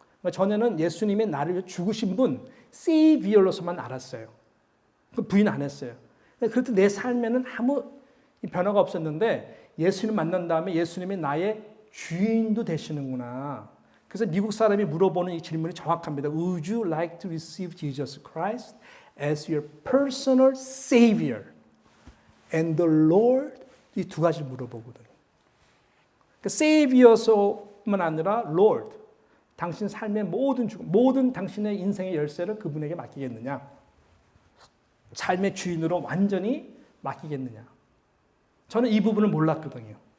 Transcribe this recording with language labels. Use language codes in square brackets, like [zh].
[ko] 그러니까 전에는 예수님이 나를 위해 죽으신 분, 세이비어로서만 알았어요. 부인 안 했어요. 그래도 내 삶에는 아무 변화가 없었는데 예수님 만난 다음에 예수님이 나의 주인도 되시는구나. 그래서 미국 사람이 물어보는 이 질문이 정확합니다. [en] Would you like to receive Jesus Christ as your personal savior and the Lord? [ko] 이 두 가지를 물어보거든요. 세이비어서만 아니라 Lord, 당신 삶의 모든 당신의 인생의 열쇠를 그분에게 맡기겠느냐? 삶의 주인으로 완전히 맡기겠느냐? 저는 이 부분을 몰랐거든요.